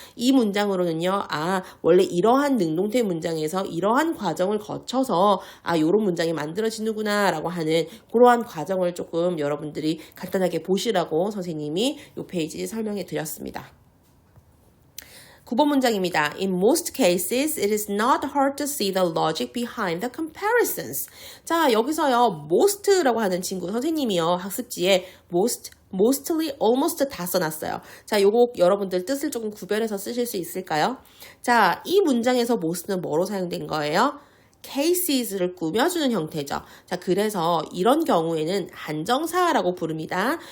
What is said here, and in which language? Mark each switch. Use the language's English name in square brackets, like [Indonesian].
[Korean] 이 문장으로는요, 원래 이러한 능동태 문장에서 이러한 과정을 거쳐서 이런 문장이 만들어지는구나 라고 하는 그러한 과정을 조금 여러분들이 간단하게 보시라고 선생님이 이 페이지 설명해 드렸습니다. 9번 문장입니다. [English] In most cases, it is not hard to see the logic behind the comparisons. [Korean] 자, 여기서요, most라고 하는 친구 선생님이요, 학습지에 mostly, almost 다 써놨어요. 자, 요거 여러분들 뜻을 조금 구별해서 쓰실 수 있을까요? 자, 이 문장에서 most는 뭐로 사용된 거예요? cases를 꾸며주는 형태죠. 자, 그래서 이런 경우에는 한정사라고 부릅니다.